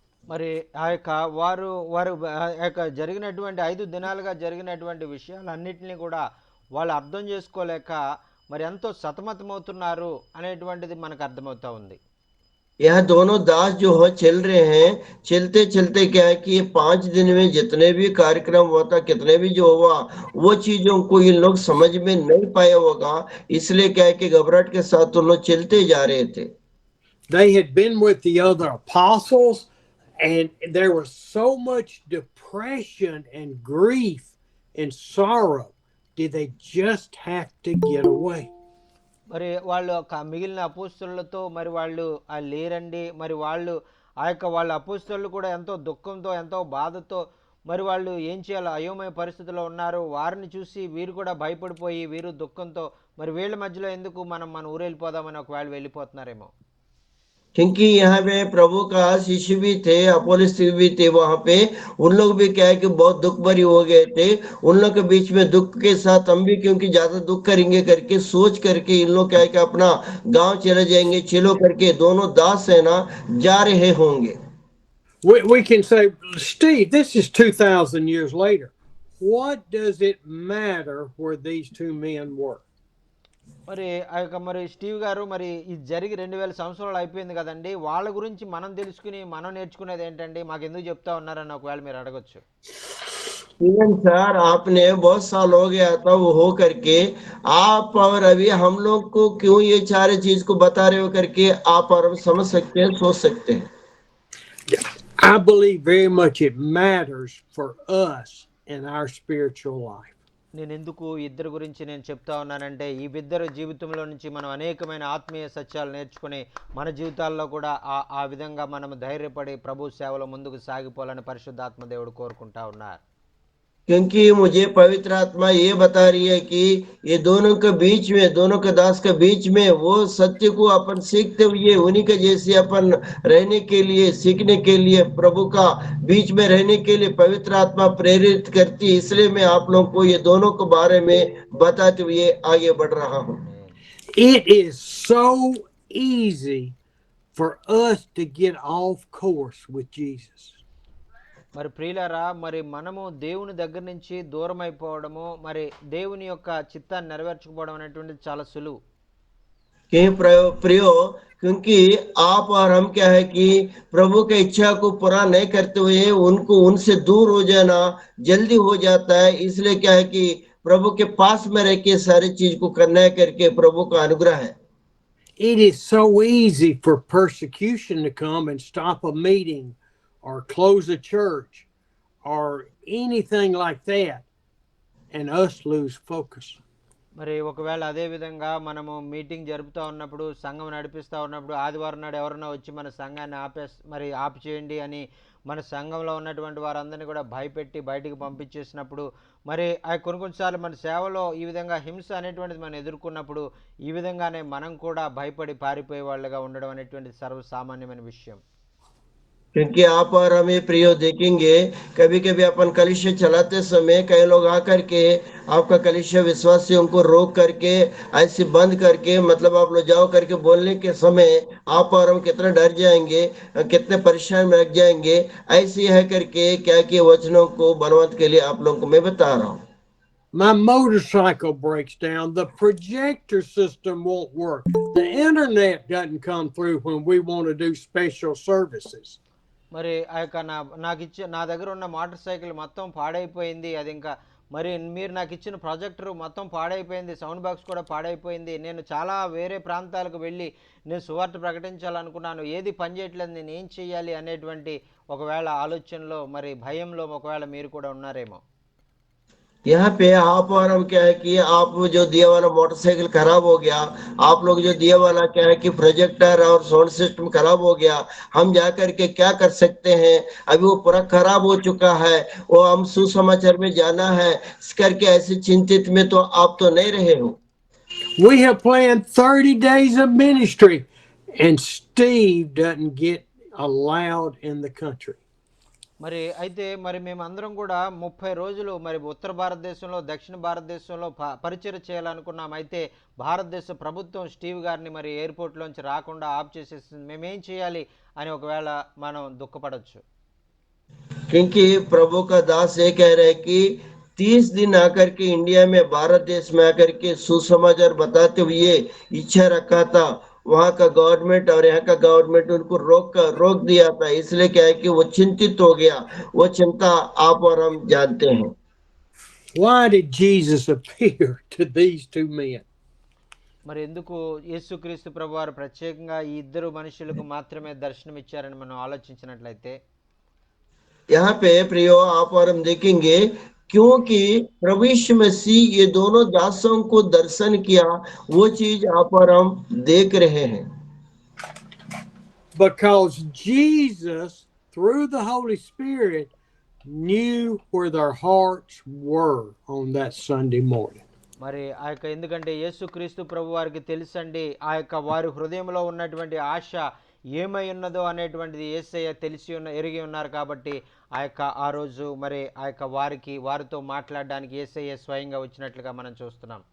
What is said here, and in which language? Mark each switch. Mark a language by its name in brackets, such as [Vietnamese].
[Telugu] మరి ఆ యొక్క వారు ఆ యొక్క జరిగినటువంటి 5 దినాలుగా జరిగినటువంటి విషయాలన్నింటినీ కూడా వాళ్ళు అర్థం చేసుకోలేక మరి ఎంతో సతమతమవుతున్నారు అనేటువంటిది మనకు అర్థమవుతా ఉంది. [Hindi] यह दोनों दास जो है चल रहे हैं, चलते चलते क्या है कि ये 5 दिन में जितने भी कार्यक्रम हुआ था, कितने भी जो हुआ, वो चीजों को ये लोग समझ में नहीं पाया होगा, इसलिए क्या है कि घबराहट के साथ वो लोग चलते जा रहे थे. [English] They had been with the other apostles and there was so much depression and grief and sorrow. Did they just have to get away? [Telugu] మరి వాళ్ళు మిగిలిన అపోస్తలులతో మరి వాళ్ళు లేరండి. మరి వాళ్ళు వాళ్ళ అపోస్తలు కూడా ఎంతో దుఃఖంతో ఎంతో బాధతో మరి వాళ్ళు ఏం చేయాలో అయోమయ పరిస్థితిలో ఉన్నారు. వారిని చూసి వీరు కూడా భయపడిపోయి వీరు దుఃఖంతో మరి వీళ్ళ మధ్యలో ఎందుకు మన ఊరు వెళ్ళిపోదామని ఒకవేళ వెళ్ళిపోతున్నారేమో. [Hindi] क्योंकि यहाँ पे प्रभु का शिष्य भी थे, अपोलिस भी थे, वहां पे उन लोग भी क्या है कि बहुत दुख भरी हो गए थे. उन लोग के बीच में दुख के साथ हम भी क्योंकि ज्यादा दुख करेंगे करके सोच करके इन लोग क्या है कि अपना गांव चले जाएंगे चलो करके दोनों दास है ना जा रहे होंगे. [English] We can say, Steve, this is 2,000 years later. What does it matter where these two men were? [Telugu] మరి స్టీవ్ గారు, మరి ఇది జరిగి 2000 సంవత్సరాలు అయిపోయింది కదండి, వాళ్ళ గురించి మనం తెలుసుకుని మనం నేర్చుకునేది ఏంటండి, మాకు ఎందుకు చెప్తా ఉన్నారని ఒకవేళ మీరు అడగొచ్చు. [Hindi] सर आपने बहुत साल हो गया था वो हो करके आप और अभी हम लोग को क्यों ये सारे चीज को बता रहे हो करके आप और हम समझ सकते हैं, सोच सकते हैं. [English] I believe very much it matters for us in our spiritual life. [Telugu] నేను ఎందుకు ఇద్దరు గురించి నేను చెప్తా ఉన్నానంటే ఈ ఇద్దరు జీవితంలో నుంచి మనం అనేకమైన ఆత్మీయ సత్యాలు నేర్చుకుని మన జీవితాల్లో కూడా ఆ విధంగా మనం ధైర్యపడి ప్రభు సేవలో ముందుకు సాగిపోవాలని పరిశుద్ధాత్మ దేవుడు కోరుకుంటా ఉన్నారు. [Hindi] क्योंकि मुझे पवित्र आत्मा ये बता रही है कि ये दोनों के बीच में, दोनों के दास के बीच में वो सत्य को अपन सीखते हुए उन्हीं के जैसे अपन रहने के लिए, सीखने के लिए, प्रभु का बीच में रहने के लिए पवित्र आत्मा प्रेरित करती है. इसलिए मैं आप लोगों को ये दोनों के बारे में बताते हुए आगे बढ़ रहा हूँ. [English] It is so easy for us to get off course with Jesus. [Telugu] మరి ప్రియులారా, మరి మనము దేవుని దగ్గర నుంచి దూరం అయిపోవడము, మరి దేవుని యొక్క చిత్తాన్ని నెరవేర్చకపోవడం అనేటువంటిది చాలా సులువు. [Hindi] कि प्रियो, क्योंकि आप और हम क्या है कि प्रभु की इच्छा को पूरा नहीं करते हुए उनसे दूर हो जाना जल्दी हो जाता है। इसलिए क्या है कि प्रभु के पास में रह के सारी चीज को करना है करके प्रभु का अनुग्रह है। [English] It is so easy for persecution to come and stop a meeting or close a church or anything like that, and us lose focus. [Telugu] మరి ఒకవేళ అదే విధంగా మనము మీటింగ్ జరుపుతూ ఉన్నప్పుడు, సంఘం నడిపిస్తూ ఉన్నప్పుడు, ఆదివారం నాడు ఎవరైనా వచ్చి మన సంఘాన్ని ఆపు చేయండి అని మన సంఘంలో ఉన్నటువంటి వారందరినీ కూడా భయపెట్టి బయటికి పంపించేసినప్పుడు, మరి కొన్నిసార్లు మన సేవలో ఈ విధంగా హింస అనేటువంటిది మనం ఎదుర్కొన్నప్పుడు, ఈ విధంగానే మనం కూడా భయపడి పారిపోయే వాళ్ళగా ఉండడం అనేటువంటిది సర్వసామాన్యమైన విషయం. [Hindi] क्योंकि आप और हमें प्रियो देखेंगे, कभी कभी अपन कलिशा चलाते समय कई लोग आकर के आपका कलिशा विश्वासियों को रोक करके ऐसे बंद करके, मतलब आप लोग जाओ करके बोलने के समय आप और हम कितना डर जाएंगे, कितने परेशान में लग जाएंगे। ऐसे है करके क्या कि वचनों को बलवंत के लिए आप लोगों को मैं बता रहा हूँ। [English] My motorcycle breaks down. The projector system won't work. The internet doesn't come through when we want to do special services. [Telugu] మరి నా దగ్గర ఉన్న మోటార్ సైకిల్ మొత్తం పాడైపోయింది. అది ఇంకా మరి మీరు నాకు ఇచ్చిన ప్రొజెక్టర్ మొత్తం పాడైపోయింది, సౌండ్ బాక్స్ కూడా పాడైపోయింది. నేను చాలా వేరే ప్రాంతాలకు వెళ్ళి నేను సువార్త ప్రకటించాలనుకున్నాను, ఏది పనిచేయట్లేదు, నేను ఏం చేయాలి అనేటువంటి ఒకవేళ ఆలోచనలో, మరి భయంలో ఒకవేళ మీరు కూడా ఉన్నారేమో. [Hindi] यहाँ पे आप और हम क्या है कि आप जो दिया वाला मोटरसाइकिल खराब हो गया, आप लोग जो दिया वाला क्या है कि प्रोजेक्टर और साउंड सिस्टम खराब हो गया, हम जा करके क्या कर सकते हैं? अभी वो पूरा खराब हो चुका है, वो हम सुसमाचार में जाना है, इस करके ऐसे चिंतित में तो आप तो नहीं रहे हो। [English] We have planned 30 days of ministry, and Steve doesn't get allowed in the country. [Telugu] మరి అయితే మరి మేమందరం కూడా 30 రోజులు మరి ఉత్తర భారతదేశంలో, దక్షిణ భారతదేశంలో పరిచయం చేయాలనుకున్నాం. అయితే భారతదేశ ప్రభుత్వం స్టీవ్ గారిని మరి ఎయిర్పోర్ట్లోంచి రాకుండా ఆఫ్ చేసేసింది. మేమేం చేయాలి అని ఒకవేళ మనం దుఃఖపడవచ్చు. [Hindi] क्योंकि प्रभु का दास ये कह रहे कि 30 दिन आकर के इंडिया में, भारत देश में आकर के सुसमाचार बताते हुए इच्छा रखा था। वहाँ का गवर्नमेंट और यहाँ का गवर्नमेंट उनको रोक दिया था। इसलिए क्या है कि वो चिंतित हो गया। वो चिंता आप और हम जानते हैं। [English] Why did Jesus appear to these two men? [Telugu] మరి ఎందుకు యేసుక్రీస్తు ప్రభువారు ప్రత్యేకంగా ఈ ఇద్దరు మనుషులకు మాత్రమే దర్శనం ఇచ్చారని మనం ఆలోచించినట్లయితే, [Hindi] यहाँ पे प्रियो आप और हम देखेंगे, क्योंकि प्रभु यीशु मसीह ये दोनों दासों को दर्शन किया, वो चीज आप और हम देख रहे हैं। [English] Because Jesus, through the Holy Spirit, knew where their hearts were on that Sunday morning. [Telugu] మరి ఎందుకంటే యేసుక్రీస్తు ప్రభు వారికి తెలుసండి వారి హృదయంలో ఉన్నటువంటి ఆశ ఏమై ఉన్నదో అనేటువంటిది యేసయ్య ఎరిగి ఉన్నారు. కాబట్టి ఆ రోజు మరి వారితో మాట్లాడడానికి యేసయ్య స్వయంగా వచ్చినట్లుగా మనం చూస్తున్నాం.